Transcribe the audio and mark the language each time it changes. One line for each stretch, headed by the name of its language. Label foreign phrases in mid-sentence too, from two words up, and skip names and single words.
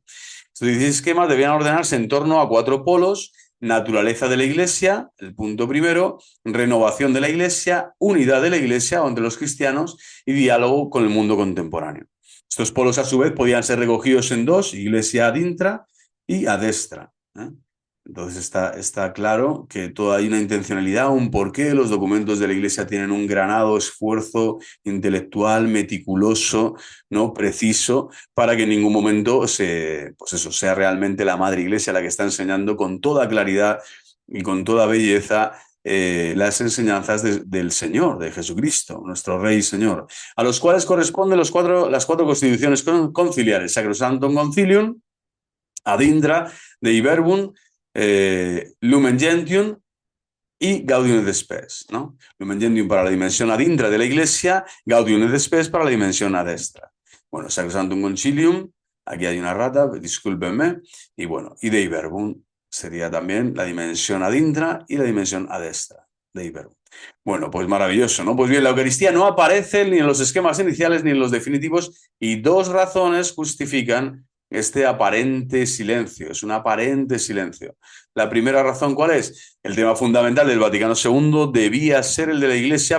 Spanish: Estos 16 esquemas debían ordenarse en torno a 4 polos: naturaleza de la Iglesia, el punto primero; renovación de la Iglesia; unidad de la Iglesia o entre los cristianos; y diálogo con el mundo contemporáneo. Estos polos, a su vez, podían ser recogidos en dos: Iglesia
Latin: ad intra
Spanish: y
Latin: ad extra,
Spanish: ¿eh? Entonces está claro que hay una intencionalidad, un porqué. Los documentos de la Iglesia tienen un granado esfuerzo intelectual, meticuloso, ¿no?, preciso, para que en ningún momento sea realmente la Madre Iglesia la que está enseñando con toda claridad y con toda belleza las enseñanzas del Señor, de Jesucristo, nuestro Rey y Señor, a los cuales corresponden las cuatro constituciones conciliares: Sacrosanctum Concilium,
Latin: Ad Intra,
Spanish: Dei Verbum, Lumen Gentium y Gaudium et Spes, ¿no? Lumen Gentium para la dimensión
Latin: ad intra
Spanish: de la Iglesia, Gaudium et Spes para la dimensión
Latin: ad extra.
Spanish: Bueno, Sacrosanctum Concilium, aquí hay una rata, discúlpenme, y bueno, y Dei Verbum sería también la dimensión
Latin: ad intra
Spanish: y la dimensión
Latin: ad extra,
Spanish: Dei Verbum. Bueno, pues maravilloso, ¿no? Pues bien, la Eucaristía no aparece ni en los esquemas iniciales ni en los definitivos, y dos razones justifican este aparente silencio. Es un aparente silencio. La primera razón, ¿cuál es? El tema fundamental del Vaticano II debía ser el de la Iglesia.